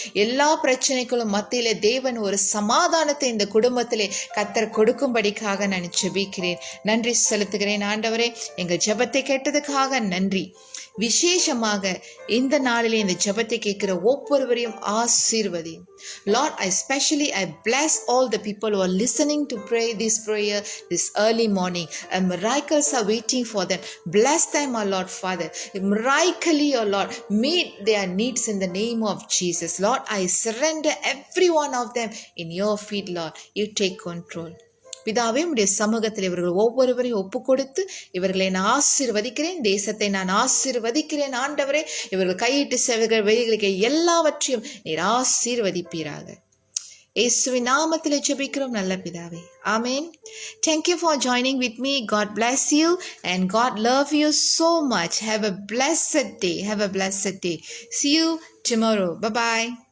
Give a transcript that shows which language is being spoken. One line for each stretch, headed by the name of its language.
Tamil: எல்லா பிரச்சனைகளும் மத்தியிலே தேவன் ஒரு சமாதானத்தை இந்த குடும்பத்திலே கர்த்தர் கொடுக்கும்படிக்காக நான் ஜெபிக்கிறேன். நன்றி செலுத்துகிறேன் ஆண்டவரே. எங்கள் ஜெபத்தை கேட்டதுக்காக நன்றி. விசேஷமாக இந்த நாளிலே இந்த ஜெபத்தை கேட்கிற ஒவ்வொருவரையும் ஆசீர்வதி.
English: Lord, I bless all the people who are listening to pray this prayer this early morning, and miracles are waiting for them. Bless them, our Lord Father. Miraculously, our Lord, meet their needs in the name of Jesus. Lord, I surrender every one of them in your feet, Lord. You take control.
Tamil: பிதாவே, உடைய சமூகத்தில் இவர்கள் ஒவ்வொருவரையும் ஒப்பு கொடுத்து இவர்களை நான் ஆசீர்வதிக்கிறேன். தேசத்தை நான் ஆசீர்வதிக்கிறேன் ஆண்டவரே. இவர்கள் கையிட்டு செவர்கள் வெளிகளுக்கு எல்லாவற்றையும் நீர் ஆசீர்வதிப்பீராக. இயேசுவின் நாமத்தில் ஜெபிக்கிறோம் நல்ல பிதாவே. ஆமென்.
English: Thank you for joining with me. God bless you and God love you so much. Have a blessed day. See you tomorrow. Bye-bye.